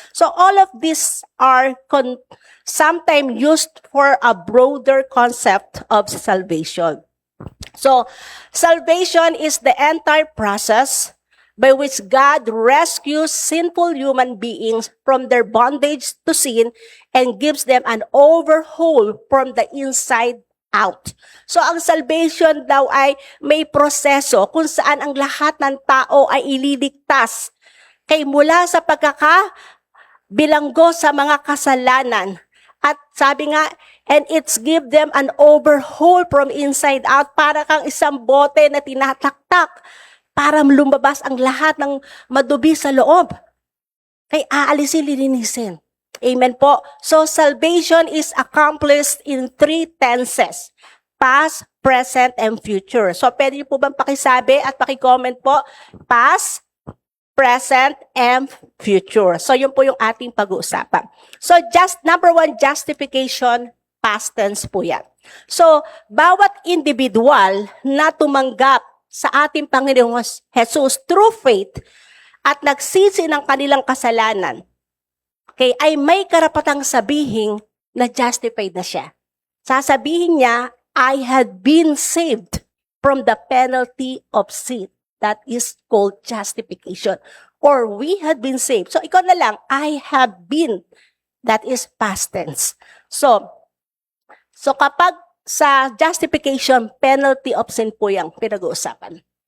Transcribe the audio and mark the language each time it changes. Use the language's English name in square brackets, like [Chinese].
[English] So, all of these are sometimes used for a broader concept of salvation. So, salvation is the entire process by which God rescues sinful human beings from their bondage to sin and gives them an overhaul from the inside out. [Filipino] So, ang salvation daw ay may proseso kung saan ang lahat ng tao ay ililigtas kay mula sa pagkakabilanggo sa mga kasalanan. At sabi nga, [English] and it's give them an overhaul from inside out, [Filipino] para kang isang bote na tinataktak para lumabas ang lahat ng madubi sa loob. Kay aalisin, lilinisin. Amen po. [English] So, salvation is accomplished in 3 tenses. Past, present, and future. [Filipino] So, pwede niyo po bang pakisabi at pakicomment po? [English] Past, present, and future. [Filipino] So, yun po yung ating pag-uusapan. So, number 1, justification, [English] past tense [Filipino] po yan. So, bawat individual na tumanggap sa ating Panginoong Jesus through faith at nagsisi ng kanilang kasalanan, okay, ay may karapatang sabihin na justified na siya. Sasabihin niya, [English] I had been saved from the penalty of sin. That is called justification. Or we had been saved. So, [Filipino] ikaw na lang, [English] I have been. That is past tense. [Filipino] So kapag sa justification, penalty of sin po yung pinag-uusapan.